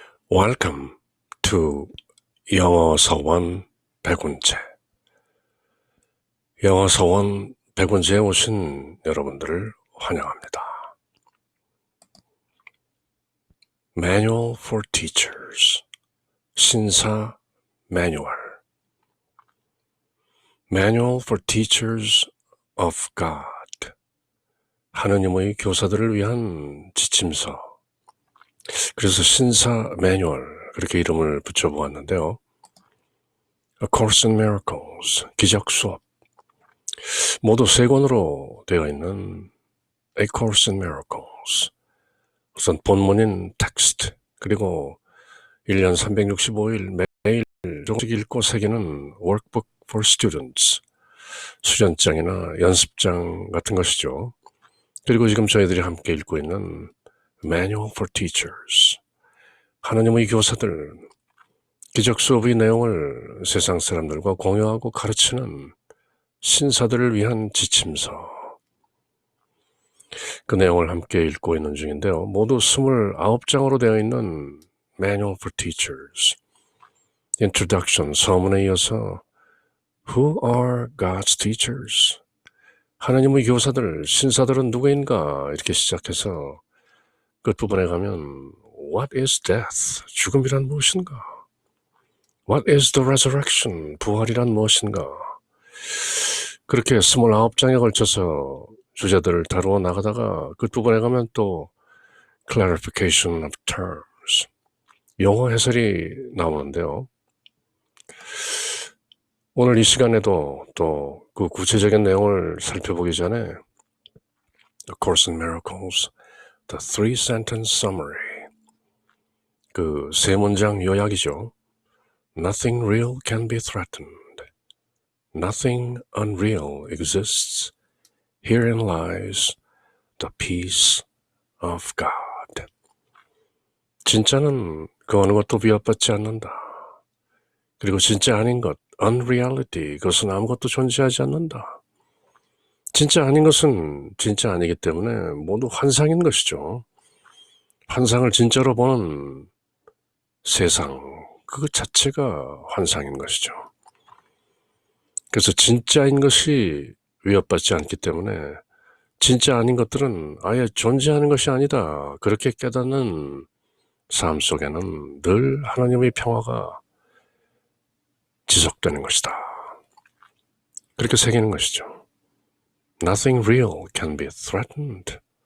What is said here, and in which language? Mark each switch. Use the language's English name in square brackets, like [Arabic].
[English] Welcome to [Korean] 영어 서원 100원째. 영어 서원 100원째에 오신 여러분들을 환영합니다. [English] Manual for Teachers, [Korean] 신사 매뉴얼. [English] Manual for Teachers of God, [Korean] 하느님의 교사들을 위한 지침서. 그래서 신사 매뉴얼, 그렇게 이름을 붙여보았는데요. [English] A Course in Miracles, [Korean] 기적 수업. 모두 3권으로 되어 있는 A Course in Miracles. 우선 본문인 텍스트, 그리고 1년 365일 매일 조금씩 읽고 새기는 [English] Workbook for Students, [Korean] 수련장이나 연습장 같은 것이죠. 그리고 지금 저희들이 함께 읽고 있는 Manual for Teachers, 하나님의 교사들, 기적 수업의 내용을 세상 사람들과 공유하고 가르치는 신사들을 위한 지침서. 그 내용을 함께 읽고 있는 중인데요. 모두 29장으로 되어 있는 Manual for Teachers. [English] Introduction, [Korean] 서문에 이어서 [English] Who are God's teachers? [Korean] 하나님의 교사들, 신사들은 누구인가? 이렇게 시작해서 끝부분에 가면 [English] What is death? [Korean] 죽음이란 무엇인가? [English] What is the resurrection? [Korean] 부활이란 무엇인가? 그렇게 29장에 걸쳐서 주제들을 다루어 나가다가 끝부분에 가면 또 [English] clarification of terms, [Korean] 용어 해설이 나오는데요. 오늘 이 시간에도 또 그 구체적인 내용을 살펴보기 전에 A Course in Miracles, [English] the 3-sentence summary, [Korean] 그 3문장 요약이죠. [English] Nothing real can be threatened. Nothing unreal exists. Herein lies the peace of God. [Korean] 진짜는 그 어느 것도 위협받지 않는다. 그리고 진짜 아닌 것, unreality, 그것은 아무것도 존재하지 않는다. 진짜 아닌 것은 진짜 아니기 때문에 모두 환상인 것이죠. 환상을 진짜로 보는 세상, 그 자체가 환상인 것이죠. 그래서 진짜인 것이 위협받지 않기 때문에 진짜 아닌 것들은 아예 존재하는 것이 아니다. 그렇게 깨닫는 삶 속에는 늘 하나님의 평화가 지속되는 것이다. 그렇게 새기는 것이죠. [English] Nothing real can be threatened.